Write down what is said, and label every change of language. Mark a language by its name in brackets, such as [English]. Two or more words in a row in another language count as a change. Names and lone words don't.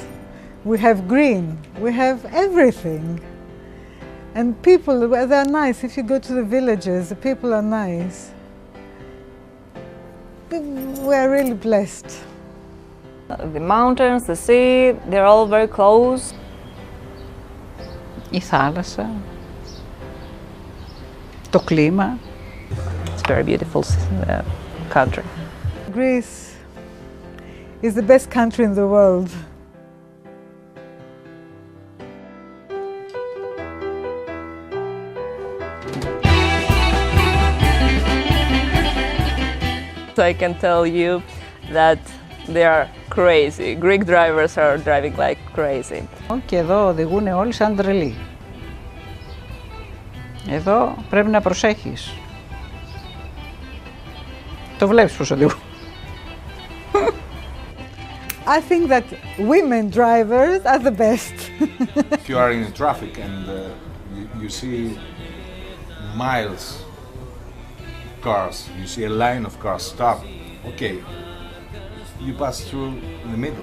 [English] We have green, we have everything. And people, they're nice. If you go to the villages, the people are nice. We are really blessed. The mountains, the sea, they're all very close. [Greek] Η θάλασσα, το κλίμα. [English] very beautiful country. Greece is the best country in the world. I can tell you that they are crazy. Greek drivers are driving like crazy. [Greek] Και εδώ οδηγούν όλοι σαν τρελοί. Εδώ πρέπει να προσέχεις. Το βλέπεις πως οδηγούν. [English] I think that women drivers are the best. If you are in traffic and you see miles cars, you see a line of cars stop, okay, you pass through the middle.